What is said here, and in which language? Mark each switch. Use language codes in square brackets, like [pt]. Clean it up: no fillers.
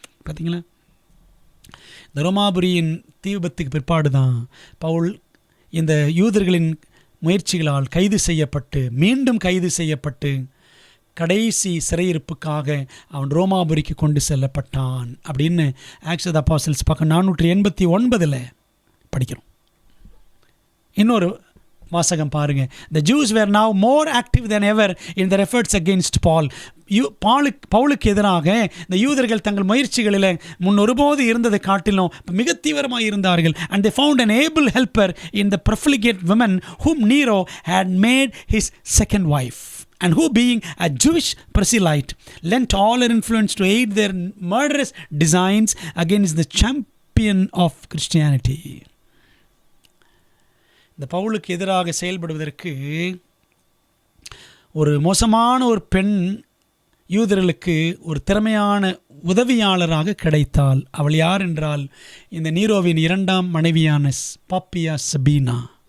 [ta] பார்த்தீங்களா, இந்த ரோமாபுரியின் தீ விபத்துக்கு பிற்பாடு தான் பவுல் இந்த யூதர்களின் முயற்சிகளால் கைது செய்யப்பட்டு, மீண்டும் கைது செய்யப்பட்டு, கடைசி சிறையிருப்புக்காக அவன் ரோமாபுரிக்கு கொண்டு செல்லப்பட்டான் அப்படின்னு ஆக்ட்ஸ் ஆஃப் தி அப்போஸ்டல்ஸ் பக்கம் 489 படிக்கிறோம். இன்னொரு வாசகம் பாருங்க, [en] the Jews were now more active than ever in their efforts against Paul. [ta] பவுலுக்கு எதிராக இந்த யூதர்கள் தங்கள் முயற்சிகளில் முன்னொருபோது இருந்ததை காட்டிலும் மிக தீவிரமாக இருந்தார்கள். [en] and they found an able helper in the profligate woman whom Nero had made his second wife, and who, being a Jewish proselyte, lent all her influence to aid their murderous designs against the champion of Christianity. [ta] இந்த பவுலுக்கு எதிராக செயல்படுவதற்கு ஒரு மோசமான ஒரு பெண் யூதர்களுக்கு ஒரு திறமையான உதவியாளராக கிடைத்தாள். அவள் யார் என்றால் இந்த நீரோவின் 2ஆம் மனைவியான பாப்பியா சபீனா.